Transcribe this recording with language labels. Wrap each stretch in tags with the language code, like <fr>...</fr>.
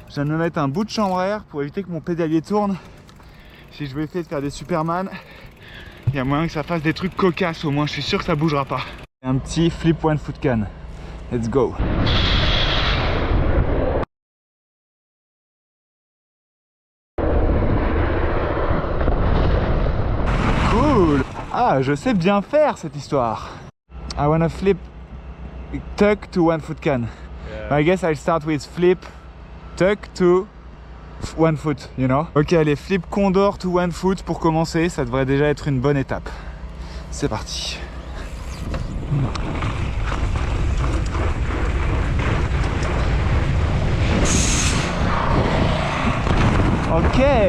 <fr>Je viens de me mettre un bout de chambre à air pour éviter que mon pédalier tourne. Si je veux essayer de faire des Superman, il y a moyen que ça fasse des trucs cocasses, au moins je suis sûr que ça bougera pas. Un petit flip one foot can.</fr> <en>Let's go.</en> <fr>Cool. Ah, je sais bien faire cette histoire.</fr> <en>I wanna flip tuck to one foot can. I guess I'll start with flip tuck to one foot, you know.</en> <fr>Ok, allez, flip condor to one foot pour commencer, ça devrait déjà être une bonne étape. C'est parti. Ok.</fr>